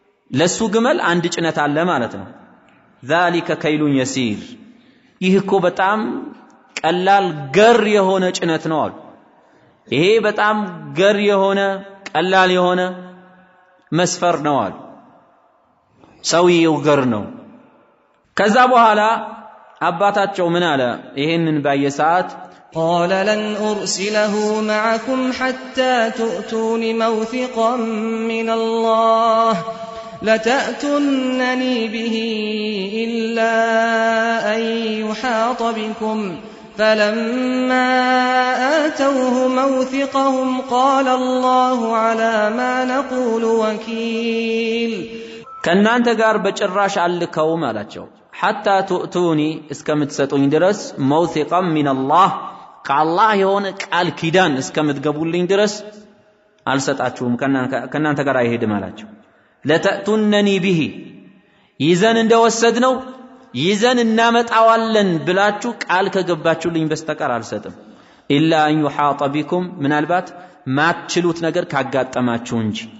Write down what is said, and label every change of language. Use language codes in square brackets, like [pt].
[am] ለሱ ግመል አንድ ጭነት አለ ማለት ነው [ar] ذلك كيل يسير [am] ይህ እኮ በጣም ቀላል ገር የሆነ ጭነት ነው አሉ ይሄ በጣም ገር የሆነ ቀላል የሆነ መስፈር ነው አሉ ሰውየው ገር ነው ከዛ በኋላ አባታቸው ምን አለ ይሄንን ባየሰዓት [ar] قال لن أرسله معكم حتى تؤتون موثقا من الله لتأتونني به إلا أن يحاط بكم فلما آتوه موثقهم قال الله على ما نقول وكيل [am] ከናንተ ጋር በጭራሽ አልከውም አላቸው [ar] حتى تؤتوني [am] እስከምትሰጡኝ ድረስ [ar] موثقا من الله [am] ከአላህ የሆነ ቃል ኪዳን እስከምትገቡልኝ ድረስ አልሰጣችሁም ከናንተ ጋር አይሄድም አላቸው [ar] ለተأتونني به [am] ይዘን እንደወሰድነው ይዘን እናመጣዋለን ብላችሁ ቃል ከገባችሁልኝ በስተቀር አልሰጥም [ar] ኢላ አን يحاط بكم [am] ምናልባት ማትችሉት ነገር ካጋጠማችሁ እንጂ